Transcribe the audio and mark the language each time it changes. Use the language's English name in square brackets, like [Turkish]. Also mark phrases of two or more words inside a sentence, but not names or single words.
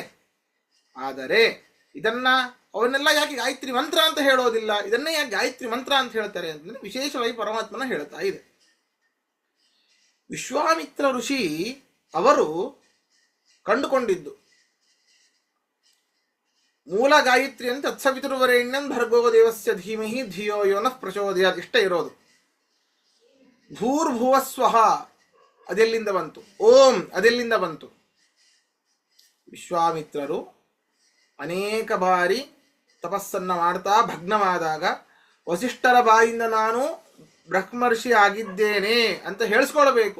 [Kannada] ಆದರೆ ಅವನ್ನೆಲ್ಲ ಯಾಕೆ ಗಾಯತ್ರಿ ಮಂತ್ರ ಅಂತ ಹೇಳೋದಿಲ್ಲ, ಇದನ್ನೇ ಯಾಕೆ ಗಾಯತ್ರಿ ಮಂತ್ರ ಅಂತ ಹೇಳ್ತಾರೆ ಅಂತಂದ್ರೆ ವಿಶೇಷವಾಗಿ ಪರಮಾತ್ಮನ ಹೇಳ್ತಾ ಇದೆ. ವಿಶ್ವಾಮಿತ್ರ ಋಷಿ ಅವರು ಕಂಡುಕೊಂಡಿದ್ದು ಮೂಲ ಗಾಯತ್ರಿ ಅಂತ [Sanskrit] ತತ್ಸವಿತುರ್ವರೆಣ್ಯಂ ಭರ್ಗೋ ದೇವಸ್ಯ ಧೀಮಹಿ ಧಿಯೋ ಯೋ ನಃ ಪ್ರಚೋದಯಾತ್ [Kannada] ಇಷ್ಟೇ ಇರೋದು. ಭೂರ್ಭುವಸ್ವಹ ಅದೆಲ್ಲಿಂದ ಬಂತು? ಓಂ ಅದೆಲ್ಲಿಂದ ಬಂತು? ವಿಶ್ವಾಮಿತ್ರರು ಅನೇಕ ಬಾರಿ ತಪಸ್ಸನ್ನ ಮಾಡ್ತಾ ಭಗ್ನವಾದಾಗ ವಸಿಷ್ಠರ ಬಾಯಿಂದ ನಾನು ಬ್ರಹ್ಮರ್ಷಿ ಆಗಿದ್ದೇನೆ ಅಂತ ಹೇಳಿಸ್ಕೊಳ್ಬೇಕು.